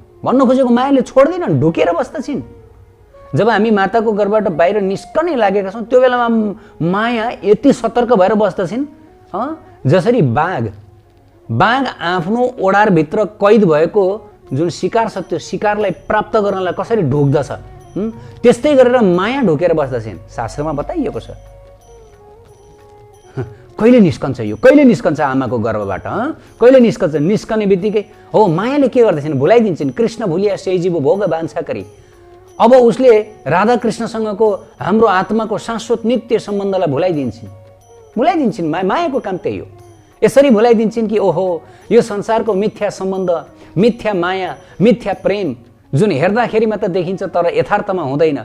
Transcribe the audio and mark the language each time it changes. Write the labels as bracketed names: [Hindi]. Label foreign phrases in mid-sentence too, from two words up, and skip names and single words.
[Nepali] भन्न खोजेको मायाले छोड्दैन, ढुकेर बस्दछिन्। जब हामी माताको घरबाट बाहिर निस्कनै लागेका छौँ त्यो बेलामा माया यति सतर्क भएर बस्दछिन् जसरी बाघ आफ्नो ओडारभित्र कैद भएको जुन शिकार छ त्यो शिकारलाई प्राप्त गर्नलाई कसरी ढोक्दछ त्यस्तै गरेर माया ढोकेर बस्दछिन्। शास्त्रमा बताइएको छ। कहिले निस्कन्छ यो, कहिले निस्कन्छ आमाको गर्भबाट, कहिले निस्कन्छ? निस्कने बित्तिकै हो मायाले के गर्दछिन्, भुलाइदिन्छन्। [Bangla] কৃষ্ণ ভুলিয়া সেজীব ভোগ বাঞ্ছা করী। [Nepali] अब उसले राधा कृष्णसँगको हाम्रो आत्माको शाश्वत नित्य सम्बन्धलाई भुलाइदिन्छन्। मायाको काम त्यही हो। यसरी भुलाइदिन्छन् कि ओहो यो संसारको मिथ्या सम्बन्ध, मिथ्या माया, मिथ्या प्रेम जुन हेर्दाखेरिमा त देखिन्छ तर यथार्थमा हुँदैन।